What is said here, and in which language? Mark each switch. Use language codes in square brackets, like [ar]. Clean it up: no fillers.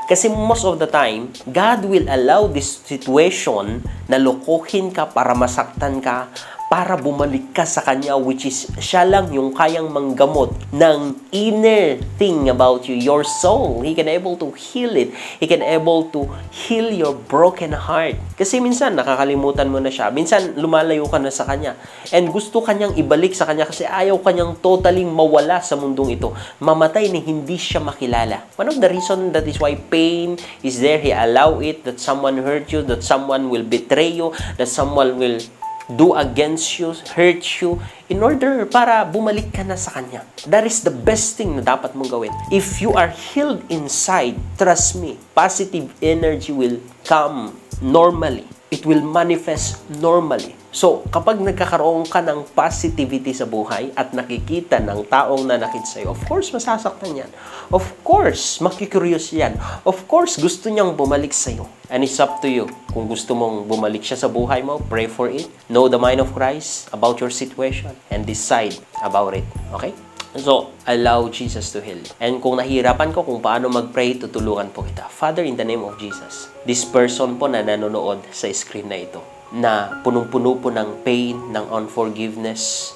[en] Kasi most of the time, God will allow this situation [tl] na lokohin ka para masaktan ka, para bumalik ka sa kanya, which is siya lang yung kayang manggamot ng inner thing about you, your soul. [en] He can able to heal it. He can able to heal your broken heart. [tl] Kasi minsan nakakalimutan mo na siya. Minsan lumalayo ka na sa kanya. And gusto kanyang ibalik sa kanya kasi ayaw kanyang totally mawala sa mundong ito. Mamatay na hindi siya makilala. [en] One of the reason that is why pain is there. He allow it, that someone hurt you, that someone will betray you, that someone will do against you, hurt you, in order [tl] para bumalik ka na sa Kanya. [en] That is the best thing [tl] na dapat mong gawin. [en] If you are healed inside, trust me, positive energy will come normally. It will manifest normally. [tl] So, kapag nagkakaroon ka ng positivity sa buhay at nakikita ng taong nanakit sa'yo, of course, masasaktan yan. Of course, makikurious yan. Of course, gusto niyang bumalik sa'yo. [en] And it's up to you. [tl] Kung gusto mong bumalik siya sa buhay mo, pray for it. [en] Know the mind of Christ about your situation and decide about it. Okay? So, allow Jesus to heal. [tl] And kung nahihirapan ko kung paano mag-pray, tutulungan po kita. [en] Father, in the name of Jesus, this person po [tl] na nanonood sa screen na ito, na punong-puno po ng pain, ng unforgiveness.